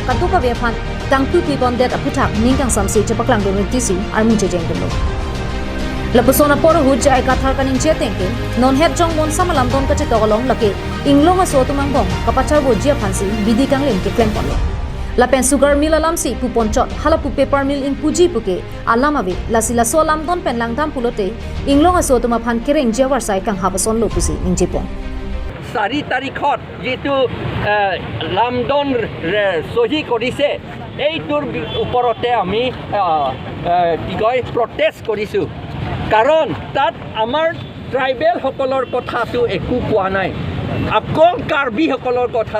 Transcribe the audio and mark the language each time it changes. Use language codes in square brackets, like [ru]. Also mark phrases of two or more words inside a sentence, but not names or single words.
[mjw] katu ka ve phan tang tu pi bon det aputhak ningkang samsi che paklang don tisi armu che jeng dun lapusona poro hut jai kathar kaningje tengke non het jong mon samalam don kache tolong lake inglong so tumang bong kapachar bo jia phansi bidi kang len ke plan ponlo lapen [en] sugar mill [mjw] alam si pu ponchot halapu [en] paper mill [mjw] in puji puke alamawe lasila so lam don pen langdam pulote inglong so tuma phan kereng jawar sai kang habason lo pusi ingjepong [as] 4 তাৰিখত যেটো লামডন সহি কৰিছে এইটোৰ ওপৰতে আমি কি কয় প্ৰটেষ্ট কৰিছো কাৰণ তাত আমাৰ ট্ৰাইবেল সকলৰ কথাটো একো কোৱা নাই আকৌ কাৰ্বি সকলৰ কথা